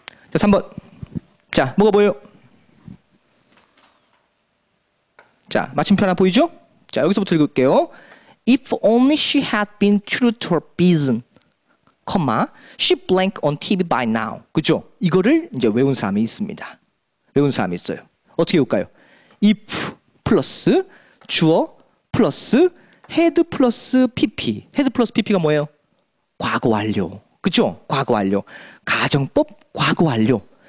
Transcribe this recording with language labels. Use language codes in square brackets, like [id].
[ko] 자, 3번. 자, 뭐가 보여요? 자, 마침표 하나 보이죠? 자, 여기서부터 읽을게요. [en] If only she had been true to her vision, she blank on TV by now. [ko] 그죠? 이거를 이제 외운 사람이 있습니다. 외운 사람이 있어요. 어떻게 외울까요? if 플러스 주어 플러스 had 플러스 pp. had 플러스 pp가 뭐예요? 과거 완료. 그죠? 과거 완료. 가정법 과거 완료.